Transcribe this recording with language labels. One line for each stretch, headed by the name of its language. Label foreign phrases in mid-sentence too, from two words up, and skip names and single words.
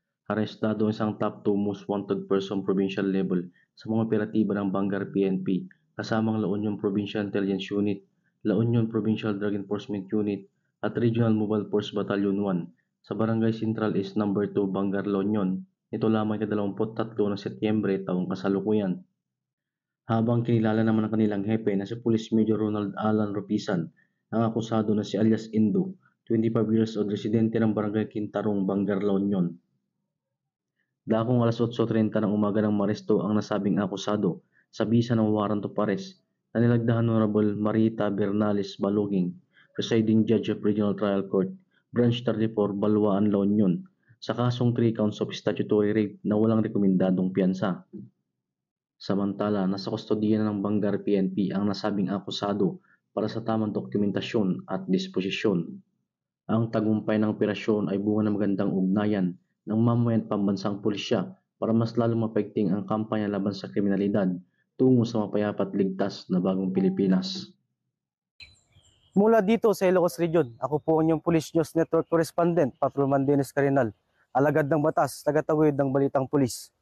Filipino: Arestado ang isang
English: top 2 most wanted person provincial level
Filipino: sa mga operatiba ng Bangar PNP kasamang La Union Provincial Intelligence Unit, La Union Provincial Drug Enforcement Unit at Regional Mobile Force Battalion 1 sa Barangay Central East No. 2 Bangar, La Union nito lamang ika-23 ng Setyembre taong kasalukuyan. Habang kinilala naman ang kanilang hepe na si Police Major Ronald Alan Ropisan, ang akusado na si alias Indo,
English: 25 years old,
Filipino: residente ng Barangay Quintarong, Bangar, La Union. Dakong alas 8:30 ng umaga ng Maresto ang nasabing akusado sa bisa ng
English: warrant of arrest
Filipino: na nilagdahan Honorable Marita Bernales Baloging, Presiding Judge of Regional Trial Court, Branch 34, Balwaan, La Union, sa kasong
English: 3 counts of statutory rape
Filipino: na walang rekomendadong piyansa. Samantala, nasa kustodiya na ng Bangar PNP ang nasabing akusado para sa tamang dokumentasyon at disposisyon. Ang tagumpay ng operasyon ay bunga ng magandang ugnayan ng mamayan at pambansang pulisya para mas lalong mapaigting ang kampanya laban sa kriminalidad tungo sa mapayapa at ligtas na bagong Pilipinas. Mula dito sa Ilocos Region, ako po ang inyong Police News Network Correspondent, Patrolman Dennis Carinal, alagad ng batas, tagatawid ng Balitang Pulis.